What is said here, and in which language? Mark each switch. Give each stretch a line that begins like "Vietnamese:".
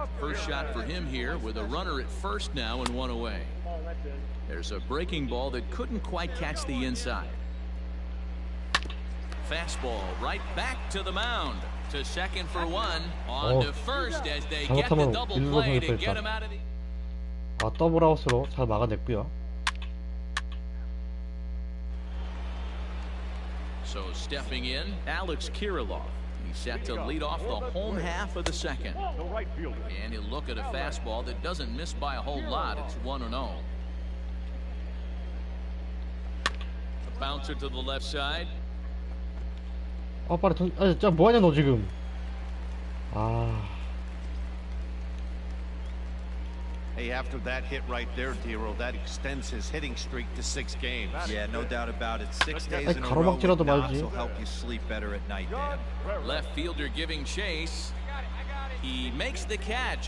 English: First shot for him here with a runner at first now and one away. There's a breaking ball that couldn't quite catch the inside. Fastball right back to the mound. To second for one. On to first as they get the double play to get him out of the...
Korean: 더블아웃으로 잘 막아냈고요.
English: So stepping in, Alex Kirilloff. He's set to lead off the home half of the second. And he'll look at a fastball that doesn't miss by a whole lot. It's 1-0. A bouncer to the left side.
Korean: 빨리 진짜 뭐하냐 너 지금.
English: Hey, after that hit right there, Dero, that extends his hitting streak to 6 games. Yeah, no doubt about it. 6 days in a row with knocks will help you sleep better at night, Dan. Left fielder giving chase. He makes the catch.